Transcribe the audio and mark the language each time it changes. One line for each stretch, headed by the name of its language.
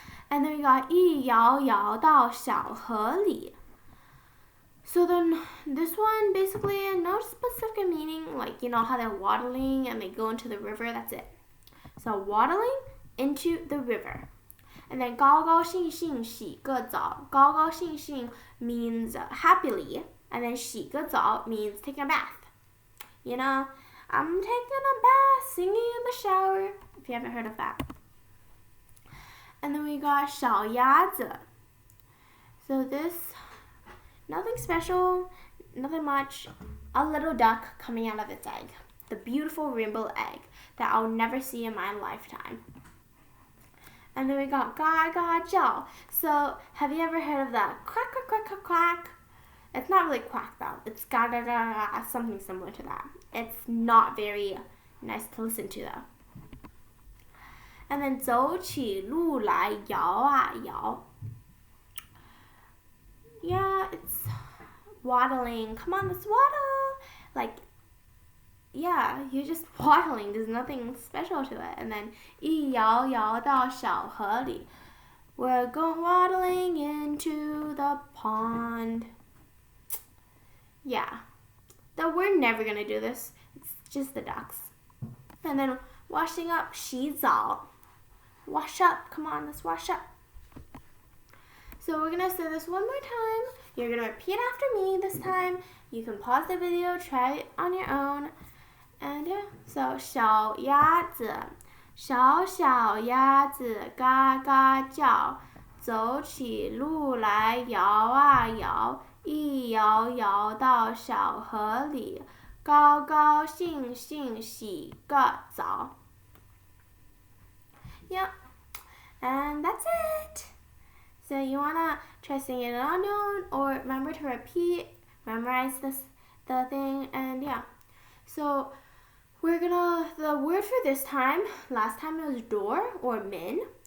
English: And then we got
Chinese: 一摇摇到小河里.
English: So then this one basically no specific meaning, like you know how they're waddling and they go into the river, that's it. So waddling into the river. And then
Chinese: 高高兴兴洗个澡. 高高兴兴
English: means happily, and then
Chinese: 洗个澡
English: means taking a bath. You know, I'm taking a bath, singing in the shower, if you haven't heard of that. And then we got 小鸭子. So this, nothing special, nothing much, a little duck coming out of its egg. The beautiful rainbow egg that I'll never see in my lifetime. And then we got
Chinese: 嘎嘎叫.
English: So have you ever heard of that quack quack quack quack quack? It's not really quack though. It's ga ga ga ga, something similar to that. It's not very nice to listen to though. And then
Chinese: 走起路来摇啊摇.
English: Yeah, it's waddling. Come on, let's waddle. Like, yeah, you're just waddling. There's nothing special to it. And then
Chinese: 一摇摇到小河里.
English: We're going waddling into the pond. Yeah. Though we're never going to do this. It's just the ducks. And then washing up, 洗澡. Wash up. Come on, let's wash up. So we're going to say this one more time. You're going to repeat after me this time. You can pause the video, try it on your own. And yeah, so
Chinese: 小鸭子，小小鸭子嘎嘎叫，走起路来摇啊摇，一摇摇到小河里，高高兴兴洗个澡。
English: Yep, and that's it. So you wanna try singing it on your own, or remember to repeat, memorize the thing, and yeah. So the word for this time, last time it was door or min.